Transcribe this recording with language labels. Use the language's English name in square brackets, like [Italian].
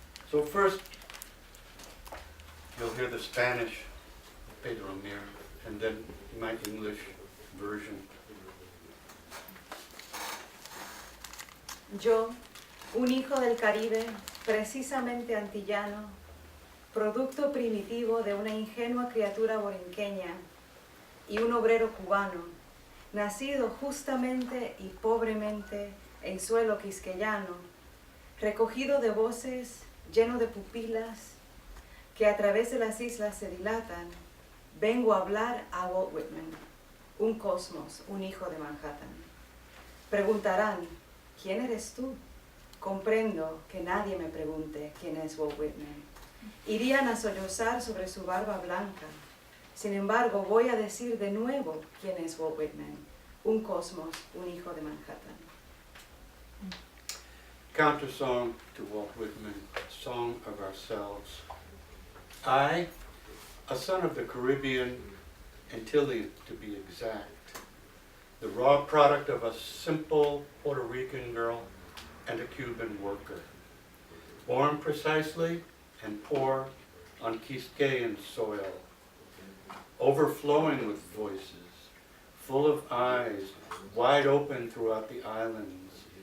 [English] So first, you'll hear the Spanish of Pedro Mir, and then my English version. [Spanish] Yo, un hijo del Caribe, precisamente antillano, producto primitivo de una ingenua criatura borinqueña y un obrero cubano, nacido justamente y pobremente en suelo quisqueyano, recogido de voces, lleno de pupilas, que a través de las islas se dilatan, vengo a hablar a Walt Whitman, un cosmos, un hijo de Manhattan. Preguntarán, ¿quién eres tú? Comprendo que nadie me pregunte quién es Walt Whitman. Irían a sollozar sobre su barba blanca. Sin embargo, voy a decir de nuevo quién es Walt Whitman, un cosmos, un hijo de Manhattan. [English] Countersong to Walt Whitman, Song of Ourselves. I, a son of the Caribbean, Antillean to be exact, the raw product of a simple Puerto Rican girl and a Cuban worker, born precisely and poor on Quisqueyan soil, overflowing with voices, full of eyes, wide open throughout the islands.